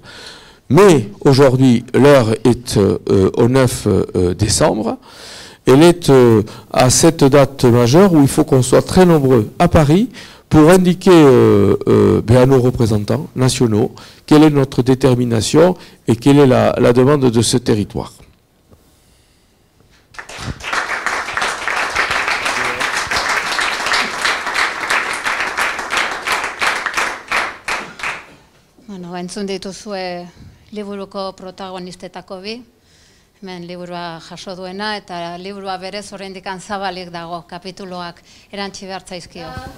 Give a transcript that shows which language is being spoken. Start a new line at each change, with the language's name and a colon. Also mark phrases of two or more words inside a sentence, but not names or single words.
French: Mais aujourd'hui, l'heure est au 9 décembre. Elle est à cette date majeure où il faut qu'on soit très nombreux à Paris pour indiquer à nos représentants nationaux quelle est notre détermination et quelle est la demande de ce territoire.
Basque: Bueno, entzun dituzue liburuko protagonistetako bi, hemen liburua jaso duena, eta liburua berez oraindik zabalik dago, kapituloak erantsi behar zaizkio.